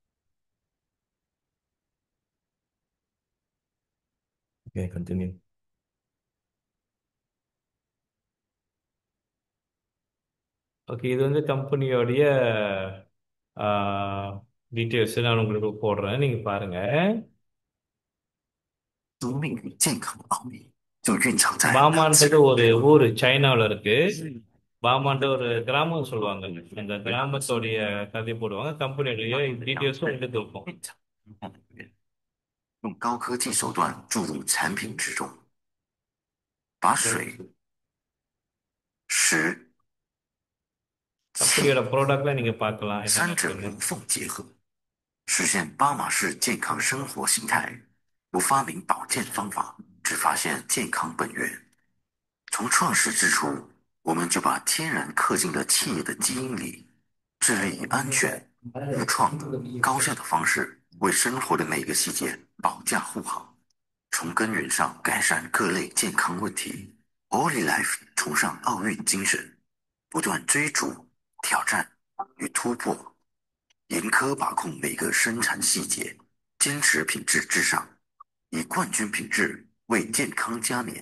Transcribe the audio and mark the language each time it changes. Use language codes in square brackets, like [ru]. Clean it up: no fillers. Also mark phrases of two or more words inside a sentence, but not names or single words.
[en] Okay, continue. [ta] ஓகே, இது வந்து கம்பெனியோடைய டீட்டெயில்ஸ் நான் உங்களுக்கு போடுறேன், நீங்கள் பாருங்கள். [zh] 宿命与健康的奥秘就蕴藏在 [ta] பாமான்றது ஒரு ஊர் சைனாவில் இருக்கு. பாமான்ற ஒரு கிராமம் சொல்லுவாங்க. அந்த கிராமத்தோடைய கதை போடுவாங்க. கம்பெனியுடைய டீட்டெயில்ஸும் உங்களுக்கு இருக்கும். [zh] 用高科技手段注入产品之中，把水、食、 [ta] கம்பெனியோட ப்ராடக்ட்ல நீங்க பார்க்கலாம். [zh] 三者无缝结合，实现巴马式健康生活形态。不发明保健方法，只发现健康本源。从创世之初，我们就把天然刻进了企业的基因里，致力以安全、无创、高效的方式为生活的每个细节保驾护航，从根源上改善各类健康问题。Holy Life 崇尚奥运精神， 不断追逐、挑战与突破，严苛把控每个生产细节，坚持品质至上，以冠军品质为健康加冕。